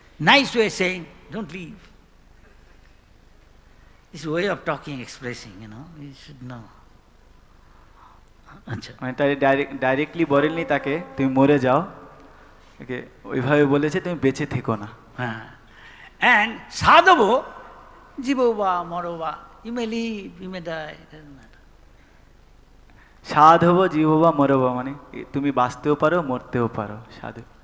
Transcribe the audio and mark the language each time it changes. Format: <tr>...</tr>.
<en>Nice way of saying, don't leave. This way of talking, expressing, you should know.</en> <bn>আচ্ছা, মানে তাই directly বলেননি তাকে তুমি মরে যাও, ওকে ওইভাবে বলেছে তুমি বেঁচে থেকো না।</bn> <en>হ্যাঁ, and sadhavo,</en> <sa>জীববা মরবা,</sa> <en>you may live, you may die, it doesn't matter.</en> <sa>সাধব জীববা মরব</sa> <bn>মানে তুমি বাঁচতেও পারো মরতেও পারো সাধু।</bn>